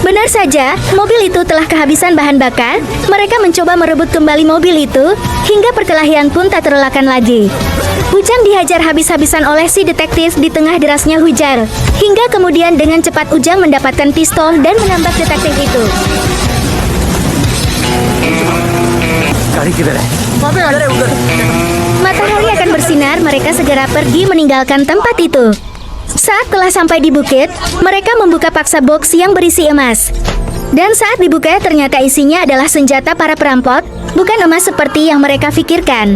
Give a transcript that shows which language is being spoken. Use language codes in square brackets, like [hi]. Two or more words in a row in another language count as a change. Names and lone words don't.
[id] Benar saja, mobil itu telah kehabisan bahan bakar. Mereka mencoba merebut kembali mobil itu, hingga perkelahian pun tak terelakkan lagi. Ujang dihajar habis-habisan oleh si detektif di tengah derasnya hujan. Hingga kemudian dengan cepat Ujang mendapatkan pistol dan menembak detektif itu. [hi] गाड़ी किधर है? [id] Matahari akan bersinar, mereka segera pergi meninggalkan tempat itu. Saat telah sampai di bukit, mereka membuka paksa box yang berisi emas. Dan saat dibuka ternyata isinya adalah senjata para perampok, bukan emas seperti yang mereka pikirkan.